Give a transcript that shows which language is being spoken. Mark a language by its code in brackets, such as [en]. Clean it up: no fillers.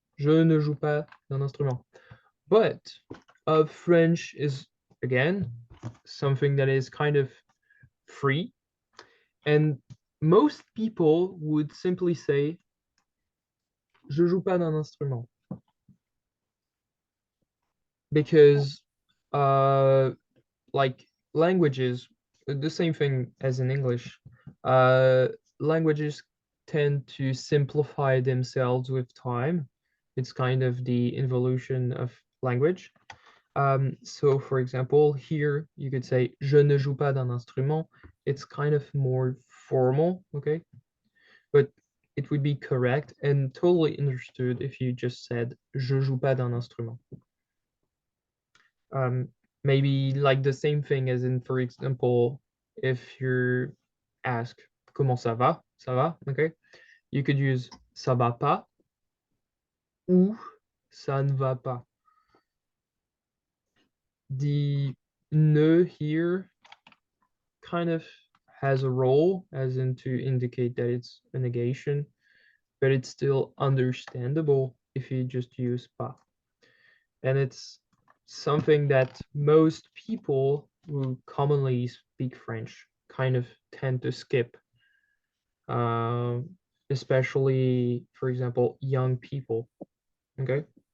[fr] Je ne joue pas d'un instrument. [en] But French is, again, something that is kind of free. And most people would simply say, [fr] je joue pas d'un instrument. [en] Because, like languages, the same thing as in English, languages tend to simplify themselves with time. It's kind of the evolution of language. So for example, here you could say [fr] je ne joue pas d'un instrument. [en] It's kind of more formal, okay? But it would be correct and totally understood if you just said [fr] je joue pas d'un instrument. [en] Maybe like the same thing as in, for example, if you're asked [fr] comment ça va, [en] okay? You could use [fr] ça va pas ou ça ne va pas. [en] The ne here kind of has a role, as in to indicate that it's a negation, but it's still understandable if you just use pas. And it's something that most people who commonly speak French kind of tend to skip, especially, for example, young people. Okay.